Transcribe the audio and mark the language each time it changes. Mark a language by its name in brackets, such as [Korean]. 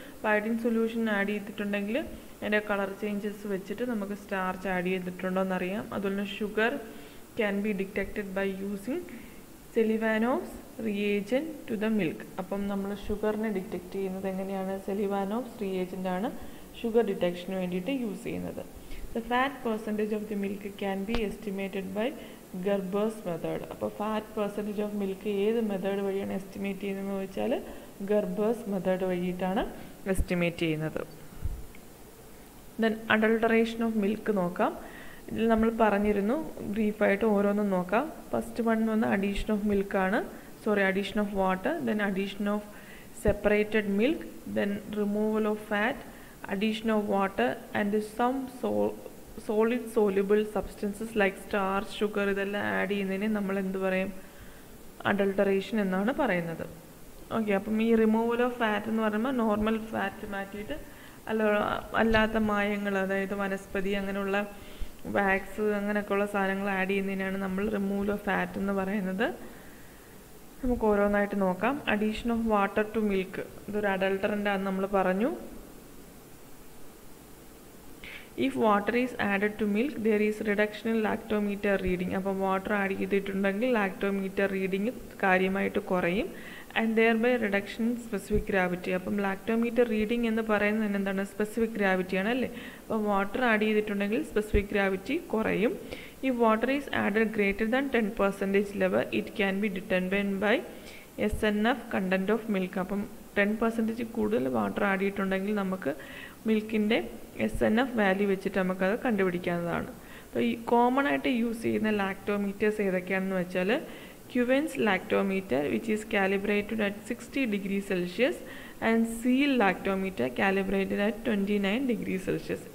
[Malayalam] അപ്പോൾ iodine solution add ചെയ്തിട്ടുണ്ടെങ്കിൽ അതിൻ്റെ കളർ ചേഞ്ചസ് വെച്ചിട്ട് നമുക്ക് സ്റ്റാർച്ച് ആഡ് ചെയ്തിട്ടുണ്ടോ എന്നറിയാം. [English] അതുപോലെ തന്നെ sugar can be detected by using Seliwanoff's reagent to the milk. [Malayalam] അപ്പം നമ്മൾ ഷുഗറിനെ ഡിറ്റക്റ്റ് ചെയ്യുന്നത് എങ്ങനെയാണ്? സെലിവാനോസ് റിയേജൻ്റ് ആണ് ഷുഗർ ഡിറ്റക്ഷന് വേണ്ടിയിട്ട് യൂസ് ചെയ്യുന്നത്. [English] The fat percentage of the milk can be estimated by Gerber's method. [Malayalam] അപ്പോൾ ഫാറ്റ് പെർസെൻറ്റേജ് ഓഫ് മിൽക്ക് ഏത് മെത്തേഡ് വഴിയാണ് എസ്റ്റിമേറ്റ് ചെയ്യുന്നതെന്ന് വെച്ചാൽ ഗർബേഴ്സ് മെത്തേഡ് വഴിയിട്ടാണ് എസ്റ്റിമേറ്റ് ചെയ്യുന്നത്. ദെൻ അഡൾട്ടറേഷൻ ഓഫ് മിൽക്ക് നോക്കാം. ഇതിൽ നമ്മൾ പറഞ്ഞിരുന്നു, ബ്രീഫായിട്ട് ഓരോന്നും നോക്കാം. [English] first one വന്ന് addition of മിൽക്കാണ്, addition of water, then addition of separated milk, then removal of fat, addition of water and some solid soluble substances like starch, sugar [Malayalam] ഇതെല്ലാം add ചെയ്യുന്നതിന് നമ്മൾ എന്ത് പറയും? അഡൾട്ടറേഷൻ എന്നാണ് പറയുന്നത്. ഓക്കെ, അപ്പം ഈ റിമൂവൽ ഓഫ് ഫാറ്റ് എന്ന് പറയുമ്പോൾ നോർമൽ ഫാറ്റ് മാറ്റിയിട്ട് അല്ലാത്ത മായങ്ങൾ, അതായത് വനസ്പതി അങ്ങനെയുള്ള വാക്സ് അങ്ങനെയൊക്കെയുള്ള സാധനങ്ങൾ ആഡ് ചെയ്യുന്നതിനാണ് നമ്മൾ റിമൂവൽ ഓഫ് ഫാറ്റ് എന്ന് പറയുന്നത്. നമുക്ക് ഓരോന്നായിട്ട് നോക്കാം. Addition of water to milk, ഇതൊരു അഡൾട്ടറൻ്റ് ആണെന്ന് നമ്മൾ പറഞ്ഞു. [English] If water is added to milk, there is reduction in lactometer reading. [Malayalam] അപ്പോൾ വാട്ടർ ആഡ് ചെയ്തിട്ടുണ്ടെങ്കിൽ ലാക്ടോമീറ്റർ റീഡിങ് കാര്യമായിട്ട് കുറയും. [English] And thereby reduction in specific gravity. [Malayalam] അപ്പം ലാക്ടോമീറ്റർ റീഡിങ് എന്ന് പറയുന്നത് എന്താണ്? സ്പെസിഫിക് ഗ്രാവിറ്റിയാണ് അല്ലേ. അപ്പോൾ വാട്ടർ ആഡ് ചെയ്തിട്ടുണ്ടെങ്കിൽ സ്പെസിഫിക് ഗ്രാവിറ്റി കുറയും. [English] If water is added greater than 10% level, it can be determined by SNF content of milk. [Malayalam] അപ്പം 10% കൂടുതൽ വാട്ടർ ആഡ് ചെയ്തിട്ടുണ്ടെങ്കിൽ നമുക്ക് മിൽക്കിൻ്റെ SNF വാല്യൂ വെച്ചിട്ട് നമുക്കത് കണ്ടുപിടിക്കാവുന്നതാണ്. അപ്പോൾ ഈ കോമൺ ആയിട്ട് യൂസ് ചെയ്യുന്ന ലാക്ടോമീറ്റേഴ്സ് ഏതൊക്കെയാണെന്ന് വെച്ചാൽ [English] Quevenne's lactometer which is calibrated at 60 degree Celsius and Zeal lactometer calibrated at 29 degree Celsius.